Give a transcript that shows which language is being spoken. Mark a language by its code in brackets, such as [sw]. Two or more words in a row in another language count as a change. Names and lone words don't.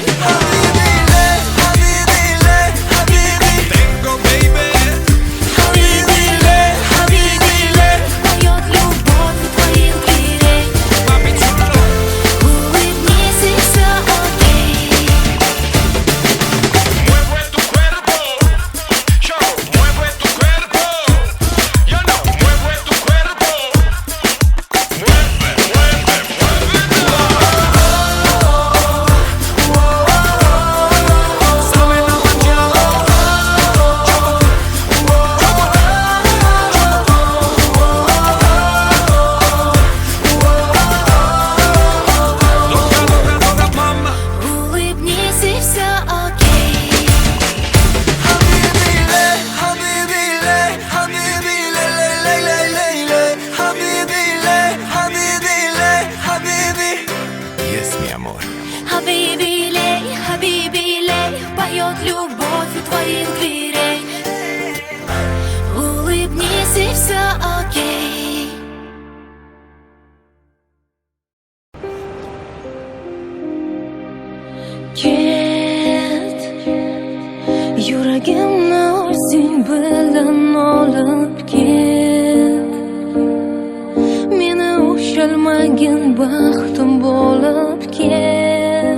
[es] habibile, habibile, habibi. Tengo, baby. [ru] Хабибиле, хабибиле, поет любовь у твоих дверей. [es] Papi chulo. [ru] Улыбнись и все окей. [es] Mueve tu cuerpo, yo, mueve tu cuerpo, yo no, mueve tu cuerpo, mueve, mueve, sabe la mañana, doga, doga, doga, mama. [ru] Улыбнись и все окей. Habibile, habibile, habibile, ley, ley, ley, ley, ley. Habibile, habibile, habibi. [es] Yes, mi amor. [ru] Хабибиле, хабибиле, поет любовь у твоих дверей. Улыбнись и все окей. [uz] Ket, yuragimni o'zing bilan olib ket. Meni ushalmagin baxtim bo'lib ket.